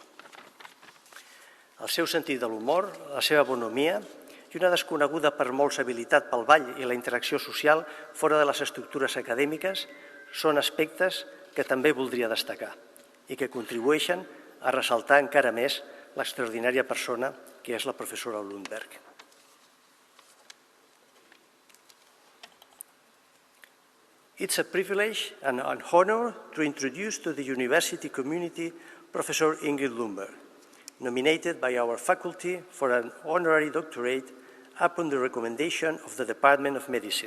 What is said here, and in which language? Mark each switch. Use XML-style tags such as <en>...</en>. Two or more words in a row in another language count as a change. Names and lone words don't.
<ca>El seu sentit de l'humor, la seva bonomia i una desconeguda per molts habilitat pel ball i la interacció social fora de les estructures acadèmiques són aspectes que també voldria destacar i que contribueixen a ressaltar encara més l'extraordinària persona que és la professora Lundberg.</ca> <en>It's a privilege and an honor to introduce to the university community Professor Ingrid Lundberg, nominated by our faculty for an honorary doctorate upon the recommendation of the Department of Medicine.</en>